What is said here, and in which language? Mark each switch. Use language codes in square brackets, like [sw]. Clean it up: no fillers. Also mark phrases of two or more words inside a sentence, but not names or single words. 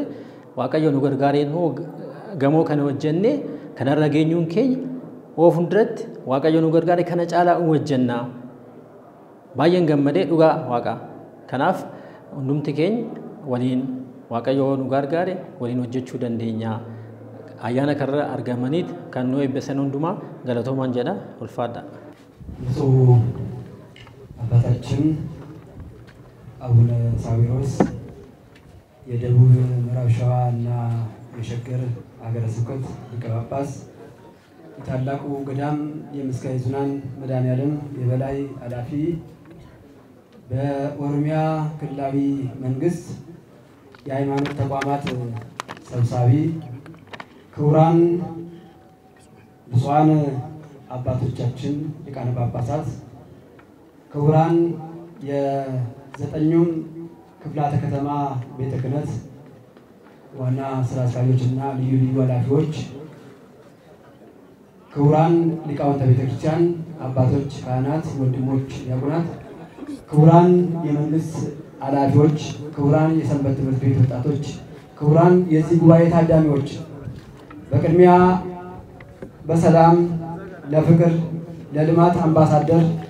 [om] Waaqayyoon nu gargaaree immoo gamoo kana hojjennee kanarra geenyuun keenya funduratti Waaqayyoon nu gargaare kana caalaa hojjennaa. Baay'een gammadee dhugaa Waaqa. Kanaaf hundumti keenya waliin Waaqayyoon nu gargaare waliin hojjechuu dandeenya. Ayyaana karra argamaniit kan nu eebbisan hundumaa galatoomaan jedha ulfaadha. [am] ብፁዕ አባታችን አቡነ ሳዊሮስ የደቡብ ምዕራብ ሸዋ እና የሸገር ሀገረ ስብከት ሊቀ ጳጳስ የታላቁ ገዳም የምስካየ ኅዙናን መድኃኔዓለም የበላይ ኃላፊ በኦሮሚያ ክልላዊ መንግስት የሃይማኖት ተቋማት ሰብሳቢ ክቡራን ብፁዓን አባቶቻችን ሊቃነ ጳጳሳት ክቡራን የዘጠኙም ክፍላተ ከተማ ቤተ ክህነት ዋና ስራ አስኪያጆችና ልዩ ልዩ ኃላፊዎች ክቡራን ሊቃውንተ ቤተ ክርስቲያን አባቶች፣ ካህናት፣ ወንድሞች፣ ዲያቆናት፣ ክቡራን የመንግስት ኃላፊዎች፣ ክቡራን የሰንበት ትምህርት ቤት ወጣቶች፣ ክቡራን የዚህ ጉባኤ ታዳሚዎች በቅድሚያ በሰላም ለፍቅር ለልማት አምባሳደር